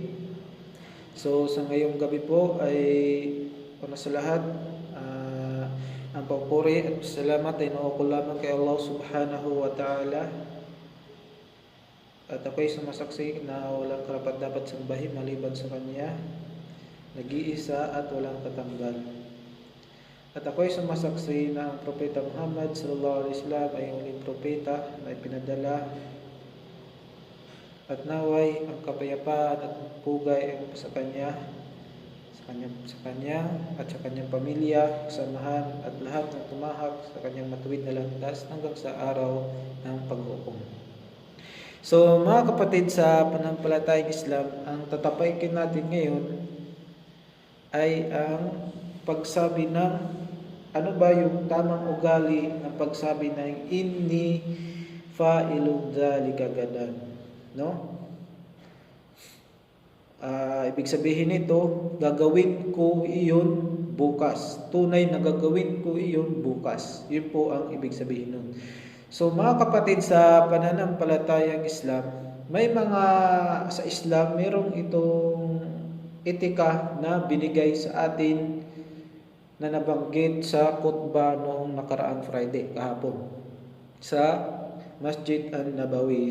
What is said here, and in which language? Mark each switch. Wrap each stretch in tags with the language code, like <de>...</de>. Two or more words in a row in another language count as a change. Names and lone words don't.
<tl>So sa ngayong gabi po ay una sa lahat, ang papuri at salamat ay nauukol lamang kay Allah</tl> <ar>سبحانه وتعالى.</ar> <tl>At ako'y sumasaksi na walang karapat-dapat sambahin maliban sa Kanya, nag-iisa at walang katanggal. At ako'y sumasaksi na ang Propeta Muhammad</tl> <ar>صلى الله عليه وسلم</ar> <tl>ay uling propeta na ipinadala, at naway ang kapayapaan at pugay ay sa kanya at sa kanyang pamilya, kasamahan at lahat ng tumahak sa kanyang matuwid na landas hanggang sa araw ng paghukom. So mga kapatid sa pananampalatayang Islam, ang tatapakin natin ngayon ay ang pagsabi ng ano ba yung tamang ugali ng pagsabi ng</tl> <ar>إني فاعل ذلك غدا,</ar> <tl>no? Ibig sabihin nito, gagawin ko iyon bukas. Tunay na gagawin ko iyon bukas. Yun po ang ibig sabihin nun. So mga kapatid sa pananampalatayang Islam, may mga sa Islam merong itong etika na binigay sa atin na nabanggit sa khutbah noong nakaraang Friday, kahapon, sa Masjid An-Nabawi.</tl>